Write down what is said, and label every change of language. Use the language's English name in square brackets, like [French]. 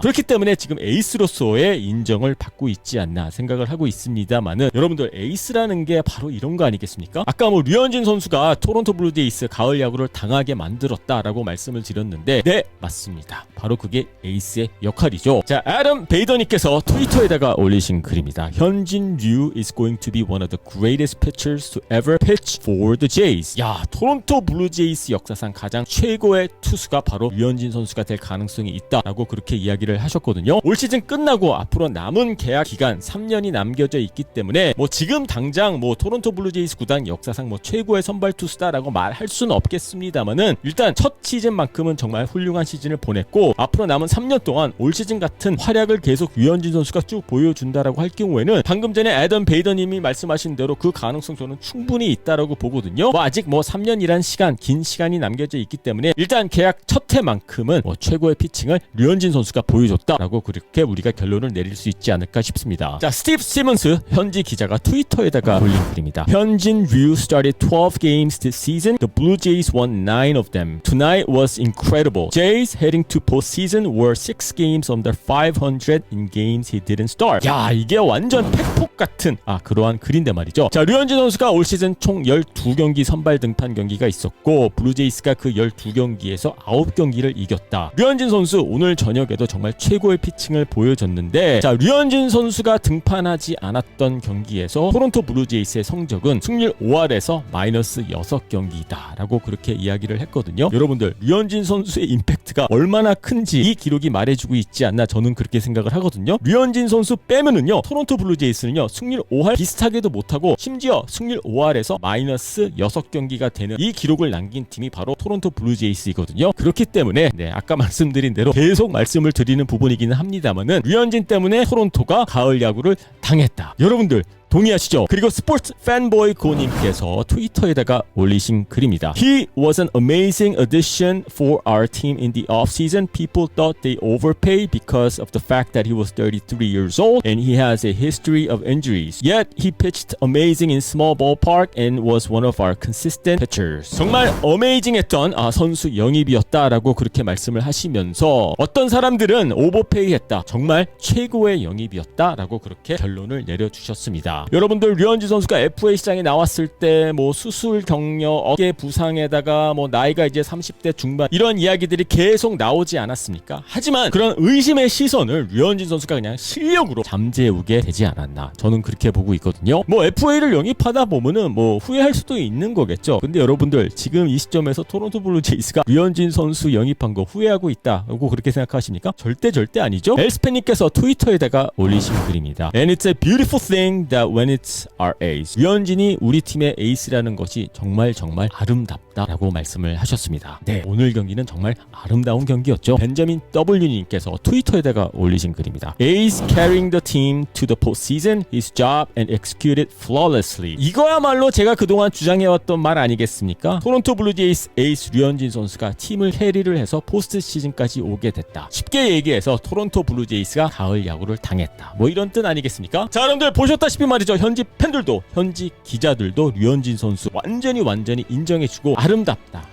[Korean] 그렇기 때문에 지금 에이스로서의 인정을 받고 있지 않나 생각을 하고 있습니다만은, 여러분들 에이스라는 게 바로 이런 거 아니겠습니까? 아까 류현진 선수가 토론토 블루제이스 가을 야구를 당하게 만들었다라고 말씀을 드렸는데, 네, 맞습니다. 바로 그게 에이스의 역할이죠. 자, 애덤 베이더님께서 트위터에다가 올리신 글입니다. [English] 현진 류 is going to be one of the greatest pitchers to ever pitch for the Jays. [Korean] 야, 토론토 블루제이스 역사상 가장 최고의 투수가 바로 류현진 선수가 될 가능성이 있다라고 그렇게 이야기를 하셨거든요. 올 시즌 끝나고 앞으로 남은 계약 기간 3년이 남겨져 있기 때문에 지금 당장 토론토 블루제이스 구단 역사상 최고의 선발 투수다라고 말할 수는 없겠습니다만은 일단 첫 시즌만큼은 정말 훌륭한 시즌을 보냈고 앞으로 남은 3년 동안 올 시즌 같은 활약을 계속 류현진 선수가 쭉 보여준다라고 할 경우에는 방금 전에 애덤 베이더님이 말씀하신 대로 그 가능성 저는 충분히 있다라고 보거든요. 아직 3년이란 시간, 긴 시간이 남겨져 있기 때문에 일단 계약 첫 해만큼은 최고의 피칭을 류현진 선수가 보여줬다라고 그렇게 우리가 결론을 내릴 수 있지 않을까 싶습니다. 자, 스티브 시몬스 현지 기자가 트위터에다가 올린 글입니다. [English] 현진 Ryu started 12 games this season. The Blue Jays won 9 of them. Tonight was incredible. Jays heading to postseason were 6 games under 500 in games he didn't start. [Korean] 야, 이게 완전 팩폭 같은 그러한 글인데 말이죠. 자, 류현진 선수가 올 시즌 총 12경기 선발 등판 경기가 있었고 블루제이스가 그 12경기에서 9경기를 이겼다. 류현진 선수 오늘 저녁에도 정말 최고의 피칭을 보여줬는데 자, 류현진 선수가 등판하지 않았던 경기에서 토론토 블루제이스의 성적은 승률 5할에서 마이너스 6경기이다 라고 그렇게 이야기를 했거든요. 여러분들 류현진 선수의 임팩트가 얼마나 큰지 이 기록이 말해주고 있지 않나 저는 그렇게 생각을 하거든요. 류현진 선수 빼면은요 토론토 블루제이스는요 승률 5할 비슷하게도 못하고 심지어 승률 5할에서 마이너스 6경기가 되는 이 기록을 남긴 팀이 바로 토론토 블루제이스이거든요. 그렇기 때문에 아까 말씀드린 대로 계속 말씀을 드리는 부분이기는 합니다만은 류현진 때문에 토론토가 가을 야구를 당했다. 여러분들 동의하시죠? 그리고 스포츠 팬보이 고님께서 트위터에다가 올리신 글입니다. [English] He was an amazing addition for our team in the offseason. People thought they overpaid because of the fact that he was 33 years old and he has a history of injuries. Yet he pitched amazing in small ballpark and was one of our consistent pitchers. [Korean] 정말 어메이징했던 선수 영입이었다라고 그렇게 말씀을 하시면서 어떤 사람들은 오버페이했다. 정말 최고의 영입이었다라고 그렇게 결론을 내려주셨습니다. 여러분들 류현진 선수가 FA 시장에 나왔을 때 수술 경력, 어깨 부상에다가 나이가 이제 30대 중반 이런 이야기들이 계속 나오지 않았습니까? 하지만 그런 의심의 시선을 류현진 선수가 그냥 실력으로 잠재우게 되지 않았나 저는 그렇게 보고 있거든요. FA를 영입하다 보면은 후회할 수도 있는 거겠죠. 근데 여러분들 지금 이 시점에서 토론토 블루제이스가 류현진 선수 영입한 거 후회하고 있다고 그렇게 생각하십니까? 절대 아니죠. 엘스팬님께서 트위터에다가 올리신 글입니다. [English] And it's a beautiful thing that when it's our ace. [Korean] 류현진이 우리 팀의 에이스라는 것이 정말 아름답다라고 말씀을 하셨습니다. 네, 오늘 경기는 정말 아름다운 경기였죠. 벤자민 W님께서 트위터에다가 올리신 글입니다. [English] Ace carrying the team to the postseason. His job and executed flawlessly. [Korean] 이거야말로 제가 그동안 주장해왔던 말 아니겠습니까? 토론토 블루제이스 에이스 류현진 선수가 팀을 캐리를 해서 포스트 시즌까지 오게 됐다. 쉽게 얘기해서 토론토 블루제이스가 가을 야구를 당했다. 이런 뜻 아니겠습니까? 자, 여러분들 보셨다시피 말이죠. 현지 팬들도 현지 기자들도 류현진 선수 완전히 인정해주고 아름답다.